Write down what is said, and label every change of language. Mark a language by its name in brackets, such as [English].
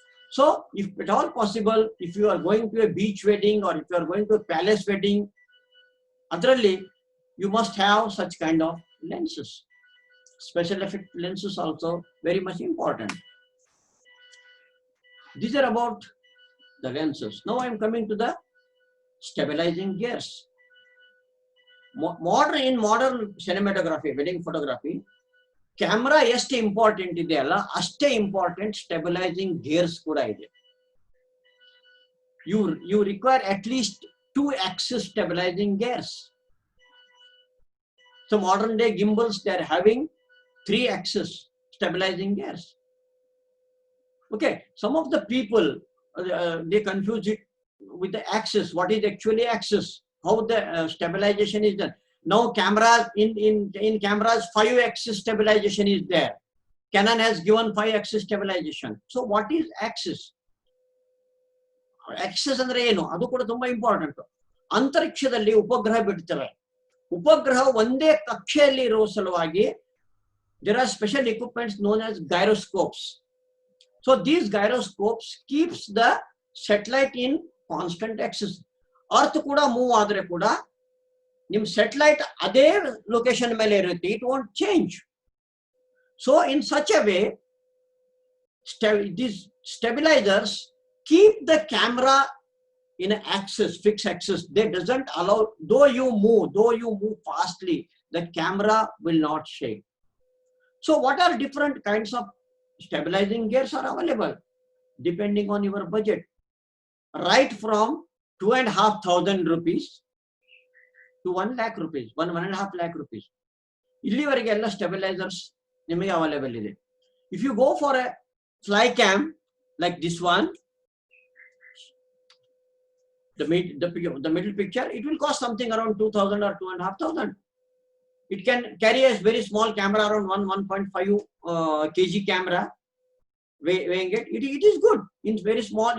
[English] So if at all possible, if you are going to a beach wedding or if you are going to a palace wedding, adralli you must have such kind of lenses. Special effect lenses also very much important. These are about the lenses. Now I am coming to the stabilizing gears. [Kannada] Modern cinematography, wedding photography, camera ಎಷ್ಟು important ಇದೆಯಲ್ಲ ಅಷ್ಟೇ important stabilising gears ಕೂಡ ಇದೆ. [English] You require at least 2 axis stabilizing gears. So modern day gimbals, they are having 3 axis stabilizing gears. Okay, some of the people they confuse it with the axis. What is actually axis? How the stabilization is done? Now cameras, in cameras 5 axis stabilization is there. Canon has given 5 axis stabilization. So what is axis? [Kannada] Axis andre ಏನು ಅದು ಕೂಡ ತುಂಬಾ important. ಅಂತರಿಕ್ಷದಲ್ಲಿ ಉಪಗ್ರಹ ಬಿಡ್ತಾರೆ. ಉಪಗ್ರಹ ಒಂದೇ ಕಕ್ಷೆಯಲ್ಲಿ ಇರುವ ಸಲುವಾಗಿ [English] there are special equipments known as gyroscopes. So these gyroscopes keeps the satellite in constant axis. [Kannada] Earth ಕೂಡ ಮೂವ್ ಆದ್ರೆ ಕೂಡ ನಿಮ್ಮ ಸ್ಯಾಟಲೈಟ್ ಅದೇ ಲೊಕೇಶನ್ ಮೇಲೆ ಇರುತ್ತೆ, [English] It won't change. So in such a way these stabilizers keep the camera in an axis, fixed axis. They doesn't allow, though you move fastly, the camera will not shake. So what are different kinds of stabilizing gears are available depending on your budget, right from 2,500 rupees to 1 lakh rupees, 1.5 lakh rupees. [Kannada] ಇಲ್ಲಿವರೆಗೆ ಎಲ್ಲ stabilisers ನಿಮಗೆ available ಇದೆ. [English] If you go for a fly cam like this one, the middle picture, it will cost something around 2,000 or 2,500. It can carry a very small camera around 1.5 kg camera, weighing it. It is good. It's very small.